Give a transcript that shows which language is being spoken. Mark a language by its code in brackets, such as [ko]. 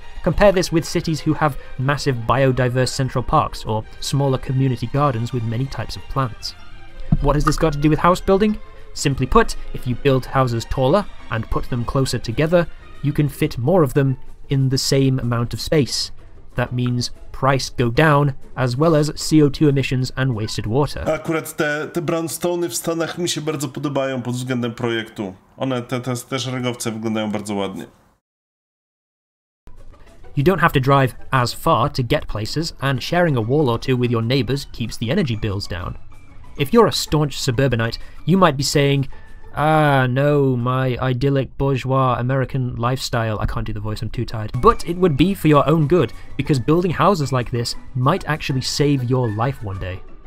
[en] Compare this with cities who have massive biodiverse central parks or smaller community gardens with many types of plants. What has this got to do with house building? Simply put, if you build houses taller and put them closer together, you can fit more of them in the same amount of space. That means price go down, as well as CO2 emissions and wasted water. [pl] Akurat te brownstone'y w Stanach mi się bardzo podobają pod względem projektu. One, te szeregowce wyglądają bardzo ładnie. [en] You don't have to drive as far to get places, and sharing a wall or two with your neighbours keeps the energy bills down. If you're a staunch suburbanite, you might be saying, "Ah, no, my idyllic bourgeois American lifestyle." I can't do the voice, I'm too tired. But it would be for your own good, because building houses like this might actually save your life one day.